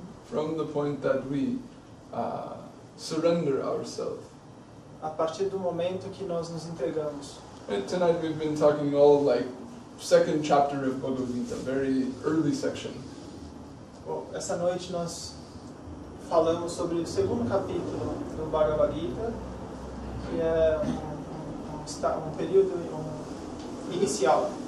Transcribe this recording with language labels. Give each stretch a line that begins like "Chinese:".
English: From the point that we surrender ourselves.
Portuguese: A partir do momento que nós nos entregamos.
English: And tonight we've been talking all like second chapter of Bhagavad Gita, very early section.
Portuguese: Bom, essa noite nós falamos sobre o segundo capítulo do Bhagavad Gita, que é um período inicial.